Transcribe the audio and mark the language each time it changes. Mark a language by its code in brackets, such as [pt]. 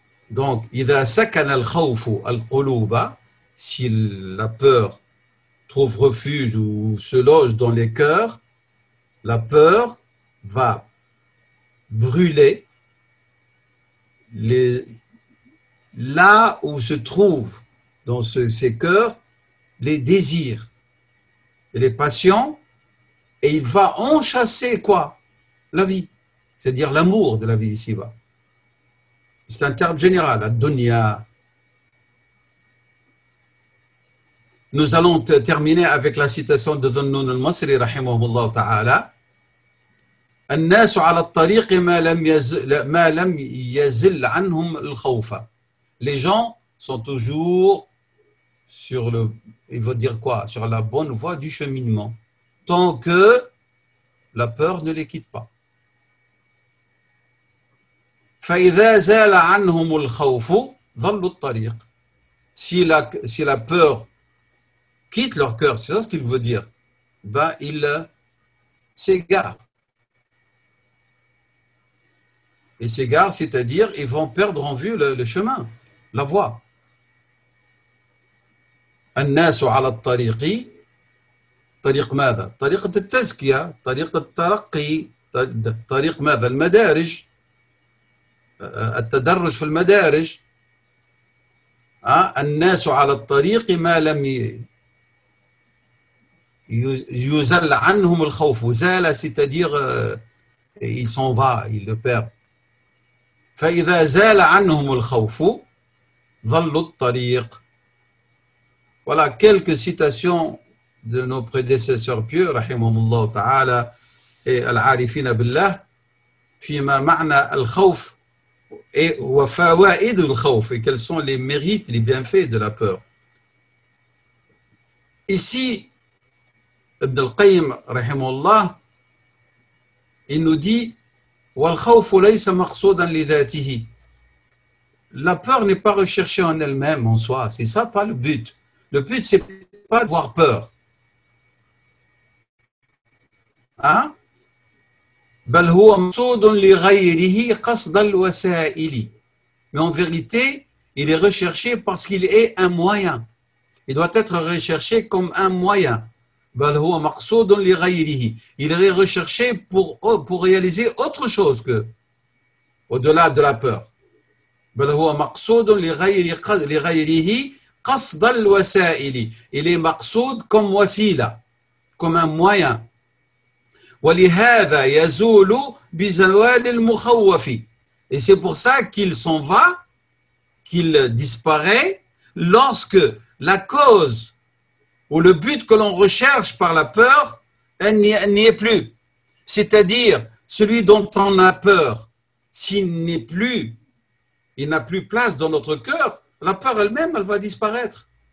[fr] Donc, [ar] إذا سكن الخوف القلوب, [fr] si la peur trouve refuge ou se loge dans les cœurs, la peur va brûler là où se trouvent dans ces cœurs les désirs et les passions, et il va enchasser quoi? La vie, c'est-à-dire l'amour de la vie ici-bas. C'est un terme général, la dunya. Nous allons terminer avec la citation de Dhunnun al-Masri, rahimahullah ta'ala. [ar] الناس على الطريق ما لم يزل عنهم الخوف. [fr] Les gens sont toujours sur il veut dire quoi? Sur la bonne voie du cheminement, tant que la peur ne les quitte pas. [ar] فإذا زال عنهم الخوف ضلوا الطريق. [fr] Si la peur quitte leur cœur, c'est ça ce qu'il veut dire, ben ils s'égarent. Et s'égarent, c'est-à-dire ils vont perdre en vue le chemin, la voie. [ar] الناس على الطريق طريق ماذا؟ طريقة التزكية، طريق الترقي، طريق ماذا؟ المدارج، التدرج في المدارج. الناس على الطريق ما لم يزل عنهم الخوف. [fr] زال c'est-à-dire il s'en va, il le perd. [ar] فإذا زال عنهم الخوف ضلوا الطريق. [fr] Voilà quelques citations de nos prédécesseurs pieux rahimahumullah ta'ala et al-arifina billah [ar] فيما معنى الخوف [fr] et [ar] وفوائد الخوف [fr] et quels sont les mérites, les bienfaits de la peur. Ici, Ibn al-Qayyim rahimahullah, il nous dit [ar] والخوف ليس مقصودا لذاته. [fr] La peur n'est pas recherchée en elle-même, en soi. C'est ça pas le but. Le but, c'est pas d'avoir peur. Hein? [ar] بل هو مقصود لغيره قصد الوسائل. [fr] Mais en vérité, il est recherché parce qu'il est un moyen. Il doit être recherché comme un moyen. [ar] بل هو مقصود لغيره. [fr] Il est recherché pour réaliser autre chose que au-delà de la peur. [ar] بل هو مقصود لغيره قصد الوسائل. [fr] Il est مقصود comme وسيلة, comme un moyen. [ar] ولهذا يزول بزوال المخوف. [fr] Et c'est pour ça qu'il s'en va, qu'il disparaît lorsque la cause ou le but que l'on recherche par la peur, elle n'y est plus. C'est-à-dire, celui dont on a peur, s'il n'est plus, il n'a plus place dans notre cœur, la peur elle-même, elle va disparaître.